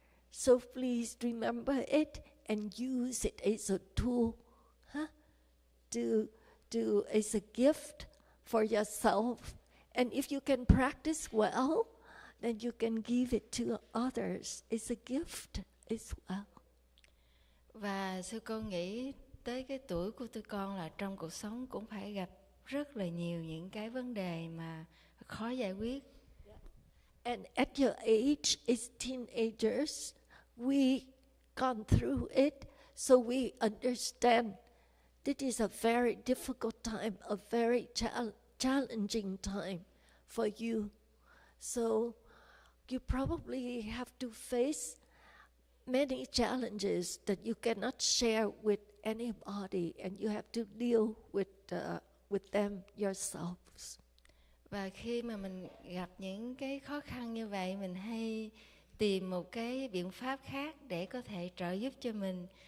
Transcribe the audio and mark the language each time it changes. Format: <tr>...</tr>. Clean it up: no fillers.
<en>So please remember it and use it as a tool, as a gift for yourself. And if you can practice well, then you can give it to others as a gift as well.</en> <vi>Và sư con nghĩ tới cái tuổi của tụi con là trong cuộc sống cũng phải gặp rất là nhiều những cái vấn đề mà khó giải quyết.</vi> <en>And at your age, as teenagers, we gone through it, so we understand this is a very difficult time, a very challenging time for you. So you probably have to face many challenges that you cannot share with anybody, and you have to deal with them yourselves.</en> <vi>Và khi mà mình gặp những cái khó khăn như vậy, mình hay tìm một cái biện pháp khác để có thể trợ giúp cho mình.</vi>